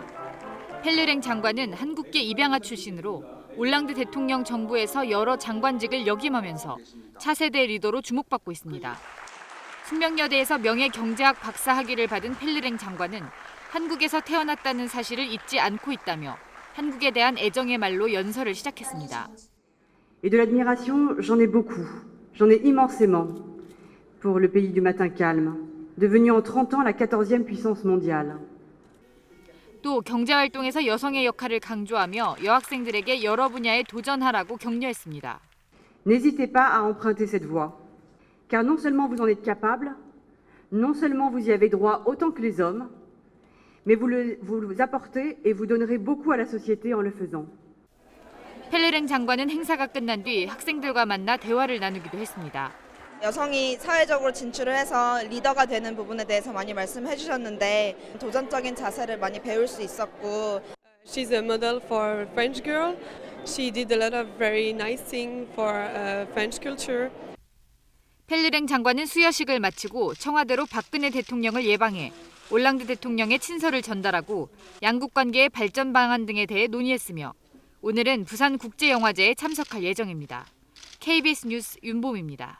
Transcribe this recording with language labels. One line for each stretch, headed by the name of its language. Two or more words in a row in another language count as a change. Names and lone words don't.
Korean: 펠르랭 장관은 한국계 입양아 출신으로 올랑드 대통령 정부에서 여러 장관직을 역임하면서 차세대 리더로 주목받고 있습니다. 숙명여대에서 명예경제학 박사 학위를 받은 펠르랭 장관은 한국에서 태어났다는 사실을 잊지 않고 있다며 한국에 대한 애정의 말로 연설을 시작했습니다.
French: Et de l'admiration, j'en ai beaucoup. J'en ai immensément pour le pays du matin calme, devenu en 30 ans la 14e puissance mondiale.
Korean: 또 경제활동에서 여성의 역할을 강조하며 여학생들에게 여러 분야에 도전하라고 격려했습니다.
French: N'hésitez pas à emprunter cette voie, car non seulement vous en êtes capable, non seulement vous y avez droit autant que les hommes, mais vous le apportez et vous donnerez beaucoup à la société en le faisant.
Korean: 펠레랭 장관은 행사가 끝난 뒤 학생들과 만나 대화를 나누기도 했습니다. 여성이 사회적으로 진출을 해서 리더가 되는 부분에 대해서 많이 말씀해 주셨는데 도전적인 자세를 많이 배울 수 있었고
English: She's a model for French girl. She did a lot of very nice things for French culture.
Korean: 펠레랭 장관은 수여식을 마치고 청와대로 박근혜 대통령을 예방해 올랑드 대통령의 친서를 전달하고 양국 관계의 발전 방안 등에 대해 논의했으며 오늘은 부산국제영화제에 참석할 예정입니다. KBS 뉴스 윤봄입니다.